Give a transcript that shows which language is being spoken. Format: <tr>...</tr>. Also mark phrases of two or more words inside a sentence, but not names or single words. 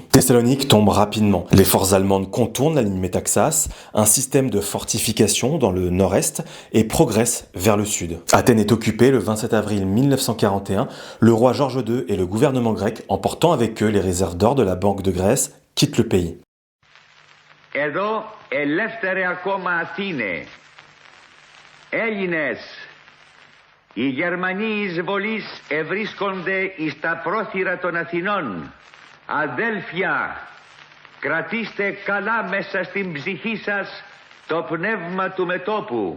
<fr>Thessalonique tombe rapidement. Les forces allemandes contournent la ligne Métaxas, un système de fortification dans le nord-est, et progressent vers le sud. Athènes est occupée le 27 avril 1941. Le roi George II et le gouvernement grec, emportant avec eux les réserves d'or de la Banque de Grèce, quittent le pays.</fr> <el>Εδώ ελεύθερε ακόμα Αθήνε, Έλληνες, οι Γερμανοί εισβολείς ευρίσκονται εις τα πρόθυρα των Αθηνών. Αδέλφια, κρατήστε καλά μέσα στην ψυχή σας το πνεύμα του μετώπου.</el>